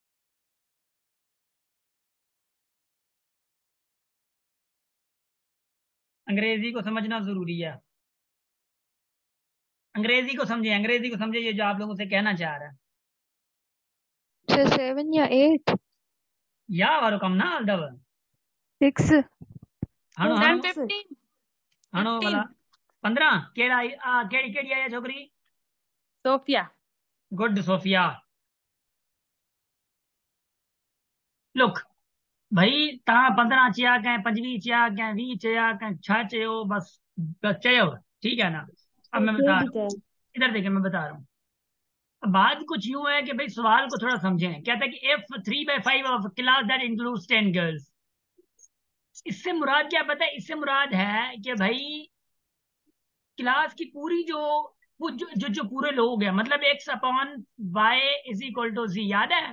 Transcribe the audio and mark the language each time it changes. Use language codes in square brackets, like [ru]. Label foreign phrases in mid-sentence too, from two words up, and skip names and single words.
[ur] انگریزی کو سمجھنا ضروری ہے، انگریزی کو سمجھے، انگریزی کو سمجھے، یہ جو آپ لوگوں سے کہنا چاہ رہا ہے. 7 یا 8 [sd] या वारो कम ना अलदव 6 हणो 15 हणो वाला 15 केड़ी केड़ी आया छोकरी? सोफिया। गुड सोफिया। लुक भाई ता 15 चया कहें, 25 चया कहें, 20 चया कहें, 6 चयो, बस चयो, [ur] ٹھیک ہے نا. اب میں بتا رہا ہوں، ادھر دیکھیے میں بتا رہا ہوں۔ بات کچھ یوں ہے کہ بھائی سوال کو تھوڑا سمجھیں. کہتا ہے کہ [en] if 3/5 of class that includes 10 girls, [ur] اس سے مراد کیا پتا ہے? اس سے مراد ہے کہ بھائی کلاس کی پوری جو پورے لوگ ہیں، مطلب [en] x/y is equal to z, [ur] یاد ہے?